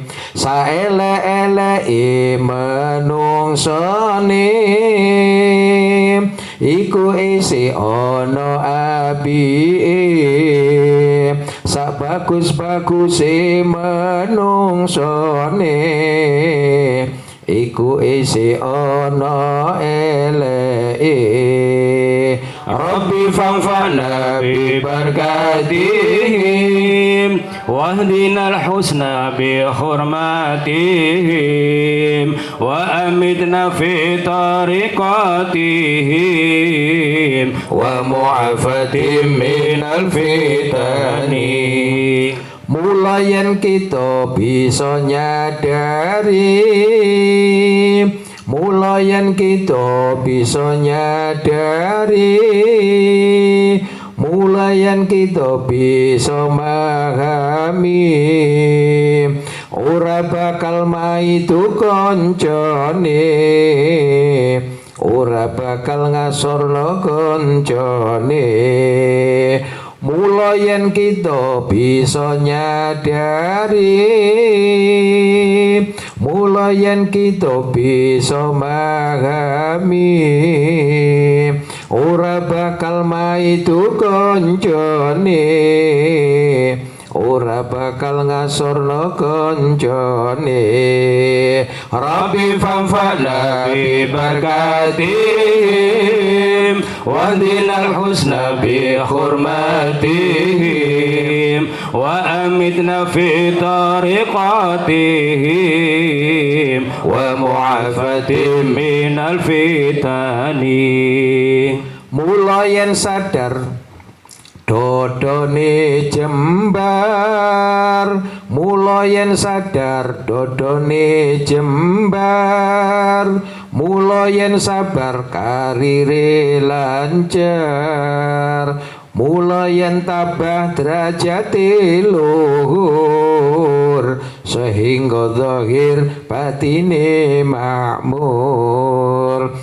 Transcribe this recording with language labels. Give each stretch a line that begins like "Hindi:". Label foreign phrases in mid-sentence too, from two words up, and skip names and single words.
Javanese: Saele-eleki menungsone iku isi ana apike, sabagus-baguse menungsone iku isi ana eleke.
Arabic: رب فانفعنا ببركاتهم واهدنا الحسنى بحرمتهم وأمتنا في طريقتهم ومعافاة من الفتن.
Javanese: Mula yen kita bisa nyadari, mula yen kita bisa nyadari, mula yen kita bisa memahami, ora bakal maitu koncone, ora bakal ngasorno koncone. Mula yen kita bisa nyadari, mula yen kita bisa memahami, ora bakal maitu koncone, ora bakal ngasorno koncone.
Arabic: رب فانفعنا ببركاتهم واهدنا الحسنى بحرمتهم وأمتنا في طريقتهم ومعافاة من الفتن.
Javanese: Mula yen sadar dodone jembar, mula yen sadar dodone jembar, mula yen sabar karire lancar, mula yen tabah derajate luhur, sehingga zahir batine makmur.